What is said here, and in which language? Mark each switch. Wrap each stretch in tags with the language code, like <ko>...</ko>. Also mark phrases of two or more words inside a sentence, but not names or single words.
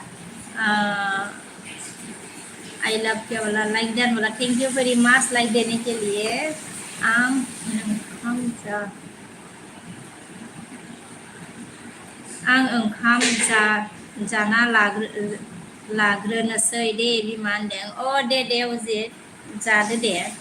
<en>I love</en> <hi>क्या बोला लाइक डन बोला</hi> <en>thank you very much</en> <hi>लाइक देने के लिए</hi> <brx>आं ओंखाम जाना लाग्रोनोसै दे बिमा होनदों अ दे अजित जादो दे</brx>